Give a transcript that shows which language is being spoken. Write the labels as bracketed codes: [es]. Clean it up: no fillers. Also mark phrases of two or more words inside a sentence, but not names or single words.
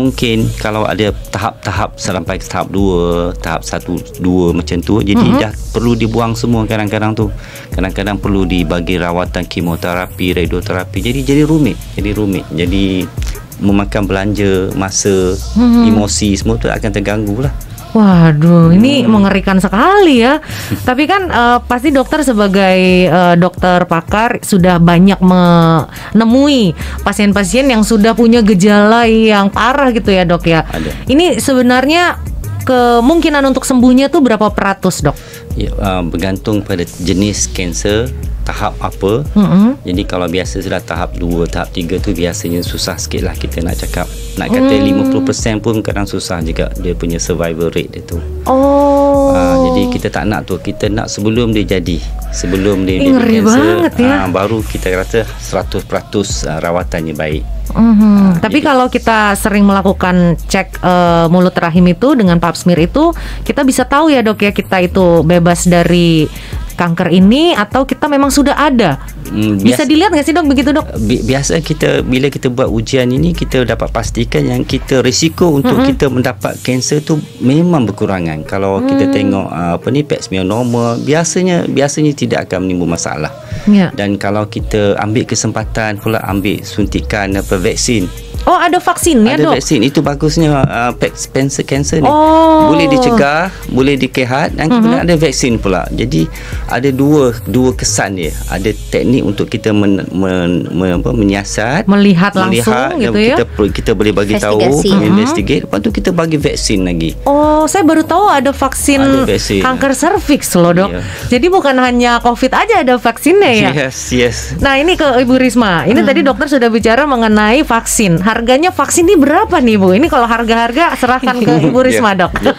[ms] Mungkin kalau ada tahap-tahap sampai tahap 2, tahap 1, 2 macam tu, jadi dah perlu dibuang semua semua kadang-kadang perlu dibagi rawatan kemoterapi, radioterapi. Jadi rumit. Jadi memakan belanja, masa, emosi semua tu akan terganggu lah. [id] Waduh, ini mengerikan sekali ya. Tapi kan pasti dokter sebagai dokter pakar sudah banyak menemui pasien-pasien yang sudah punya gejala yang parah gitu ya, Dok ya. [ms] Ada. [id] Ini sebenarnya kemungkinan untuk sembuhnya tuh berapa peratus, Dok? [ms] Ya, bergantung pada jenis kanser, tahap apa. Jadi kalau biasa sudah tahap 2, tahap 3 tu biasanya susah sikit lah kita nak cakap. Nak kata 50% pun kadang susah juga dia punya [en] survival rate [ms] dia tu. Jadi kita tak nak tu. Kita nak sebelum dia jadi. Sebelum dia [id] ngeri banget ya. [ms] Baru kita rasa 100% rawatannya baik. [id] Tapi kalau kita sering melakukan cek mulut rahim itu dengan pap smear itu, kita bisa tahu ya, Dok ya, kita itu bebas dari kanker ini atau kita memang sudah ada. Bisa dilihat nggak sih, Dok, begitu, Dok? [ms] Biasa bila kita buat ujian ini, kita dapat pastikan yang kita risiko untuk kita mendapat kanser tu memang berkurangan. Kalau kita tengok pap smear normal, biasanya tidak akan menimbul masalah. Dan kalau kita ambil kesempatan pula ambil suntikan vaksin. [id] Oh, ada vaksinnya, [ms] Dok? Ada vaksin. Itu bagusnya kanser ni. Boleh dicegah, boleh dikehat, dan kemudian ada vaksin pula. Jadi ada dua kesan dia. Ada teknik untuk kita menyiasat, [id] melihat langsung gitu ya. [ms] Kita boleh bagi tahu, investigate. Lepas tu kita bagi vaksin lagi. [id] Oh, saya baru tahu ada vaksin kanker serviks loh, Dok. Jadi bukan hanya COVID aja ada vaksinnya ya. Yes. Nah, ini ke Ibu Risma. Ini tadi dokter sudah bicara mengenai vaksin. Harganya vaksin ini berapa nih, Bu? Ini kalau harga-harga serahkan ke Ibu Risma, Dok.